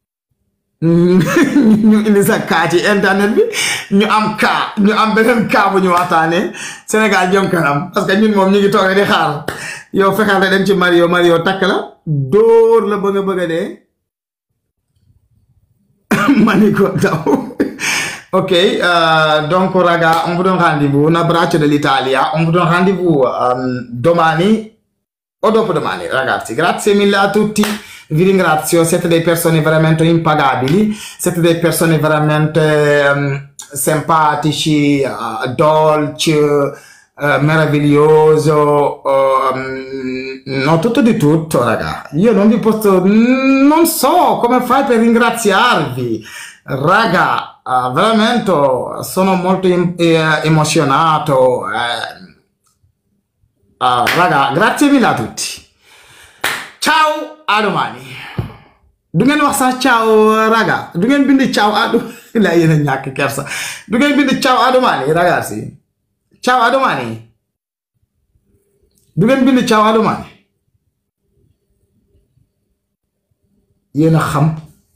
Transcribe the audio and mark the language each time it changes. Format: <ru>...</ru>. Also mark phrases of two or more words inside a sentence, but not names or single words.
<wo>ñu indi sa kaa ci internet bi ñu am beneen kaa bu ñu waxtaanee Sénégal jëm kanam parce que ñun moom ñu ngi toog di xaar yow fexeel rek dem ci Mario takk la dóor la bëgg a dee mani ko daw</wo> <fr>ok donc raga on vous donne rendez-vous</fr> <it>un abbraccio dell'Italia</it> <fr>on vous donne rendez-vous</fr> <it>domani o dopodomani ragazzi grazie mille a tutti vi ringrazio siete delle persone veramente impagabili siete delle persone veramente simpatici dolci meraviglioso no tutto di tutto raga io non vi posso non so come fai per ringraziarvi raga veramente sono molto emozionato raga grazie mille a tutti ciao a domani</it> <wo>du ngeen wax sax</wo> <it>ciao raga</it> <wo>du ngeen bind</wo> <it>ciao a la</it> <wo>yéen a ñàkk kersa du ngeen bind</wo> <it>ciao a domani ragazzi ciao a domani</it> <wo>du ngeen bind</wo> <it>ciao a domani</it> <wo>yéen a xam</wo>